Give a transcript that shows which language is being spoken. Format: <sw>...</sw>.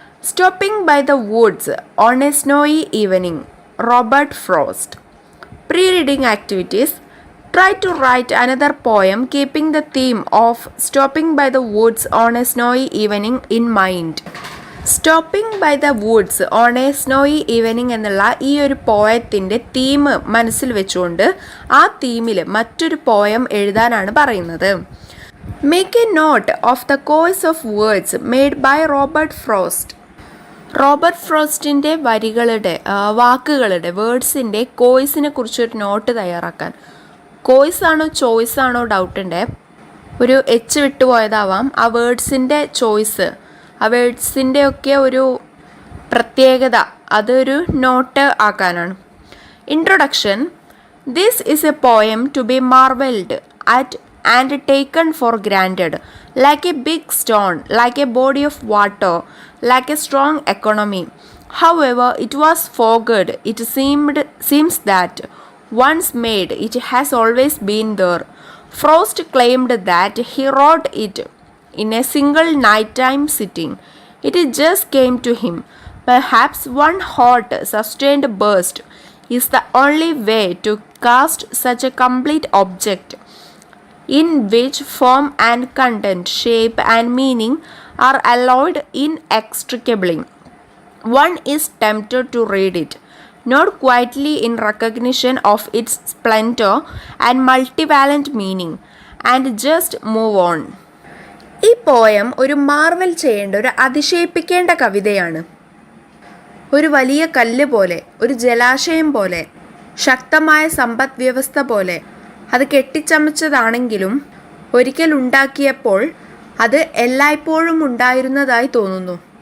<en>Stopping by the woods on a snowy evening. Robert Frost. Pre-reading activities. Try to write another poem keeping the theme of stopping by the woods on a snowy evening in mind.</en> <ml>Stopping by the Woods on A snowy evening എന്നുള്ള ഈ ഒരു പോയത്തിൻ്റെ theme മനസ്സിൽ വെച്ചുകൊണ്ട് ആ തീമിൽ മറ്റൊരു poem എഴുതാനാണ് പറയുന്നത്.</ml> <en>Make a note of the course of words made by Robert Frost.</en> <ml>Robert ഫ്രോസ്റ്റിൻ്റെ വാക്കുകളുടെ വേർഡ്സിൻ്റെ കോഴ്സിനെ കുറിച്ചൊരു നോട്ട് തയ്യാറാക്കാൻ. കോഴ്സ് ആണോ ചോയ്സ് ആണോ ഡൗട്ടുണ്ട്. ഒരു എച്ച് വിട്ടുപോയതാവാം. ആ വേർഡ്സിൻ്റെ ചോയ്സ്, ആ വേർഡ്സിൻ്റെ ഒക്കെ ഒരു പ്രത്യേകത, അതൊരു not ആക്കാനാണ്.</ml> <en>Introduction. This is a poem to be marvelled at and taken for granted, like a big stone, like a body of water, like a strong economy. However, it was forged. It seems that once made, it has always been there. Frost claimed that he wrote it in a single nighttime sitting. It just came to him. Perhaps one hot, sustained burst is the only way to cast such a complete object, in which form and content, shape and meaning are alloyed inextricably. One is tempted to read it, not quietly in recognition of its splendor and multivalent meaning, and just move on.</en> <ml>ഈ poem ഒരു Marvel ചെയ്യേണ്ട, ഒരു അതിശയിപ്പിക്കേണ്ട കവിതയാണ്. ഒരു വലിയ കല്ല് പോലെ, ഒരു ജലാശയം പോലെ, ശക്തമായ സമ്പദ് വ്യവസ്ഥ പോലെ അത് കെട്ടിച്ചമച്ചതാണെങ്കിലും ഒരിക്കൽ ഉണ്ടാക്കിയപ്പോൾ അത് എല്ലായ്പ്പോഴും ഉണ്ടായിരുന്നതായി തോന്നുന്നു.</ml>